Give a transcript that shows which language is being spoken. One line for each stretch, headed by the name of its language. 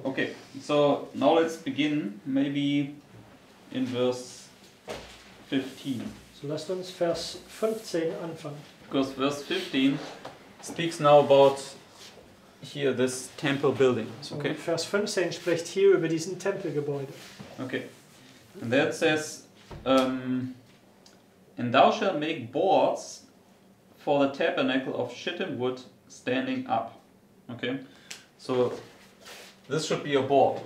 English: Okay, so now let's begin maybe in verse 15.
German: So lasst uns Vers 15 anfangen.
English: Because verse 15 speaks now about here this temple building.
German: So
English: Okay,
German: Vers 15 spricht hier über diesen Tempelgebäude.
English: okay. And that says, and thou shalt make boards for the tabernacle of shittim wood standing up. Okay, so this should be a board.